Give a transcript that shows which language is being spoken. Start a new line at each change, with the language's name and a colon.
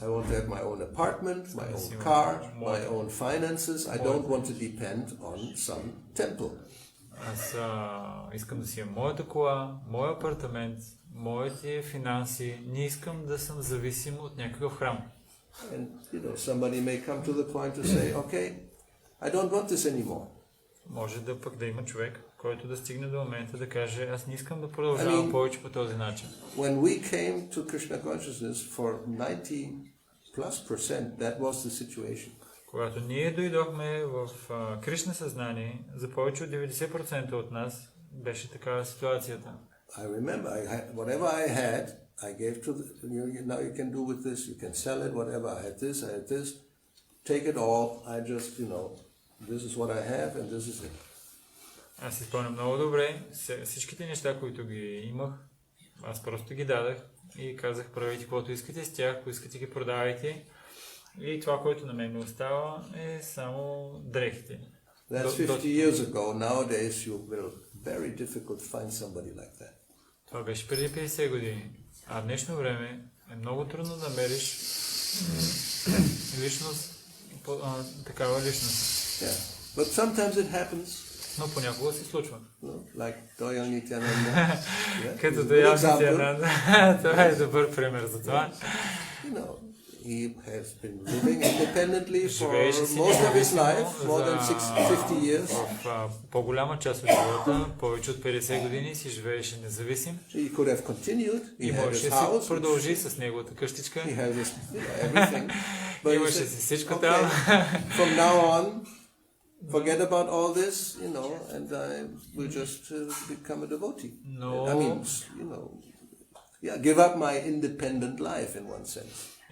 English: I want to have my own apartment, my own car, my own finances. I don't want to depend on some temple.
Bulgarian: Аз искам да си имам моята кола, моя апартамент, моите финанси. Не искам да съм зависим от някакъв храм.
English: And somebody may come to the point to say, okay, I don't want this anymore.
Bulgarian: Може да пък да има човек, който да стигне до момента да каже, аз не искам да продължавам повече по този начин.
English: When we came to Krishna consciousness for 90+%, that was the situation.
Bulgarian: Когато ние дойдохме в Кришна съзнание, за повече от 90% от нас беше такава ситуацията.
English: I remember whatever I had, I gave to the, now you can do with this, you can sell it, whatever. I had this, take it all. I just, this is what I have and this is it.
Bulgarian: Аз си спомням много добре, всичките неща, които ги имах, аз просто ги дадах и казах, правете каквото искате с тях, ако искате ги продавайте. И това, което на мен ми остава, е само дрехите.
English: That's 50 years ago. Nowadays you will very difficult to find somebody like that.
Bulgarian: Това беше преди 50 години. А в днешно време е много трудно да намериш личност, такава личност.
English: Yeah. But sometimes it happens.
Bulgarian: Но понякога се случва.
English: Like Doyal Nityananda.
Bulgarian: Като Доял Нитянанда. Това е добър пример за това.
English: He has been living independently for most of his life, more than 50 years.
Bulgarian: В по-голяма част от живота, повече от 50 години си живееше независим.
English: He could have continued.
Bulgarian: И можеше да си продължи с неговата къщичка.
English: He has his, everything.
Bulgarian: Имаше си всичко там.
English: From now on, forget about all this, and I will just become a devotee. No. I mean, give up my independent life in one sense.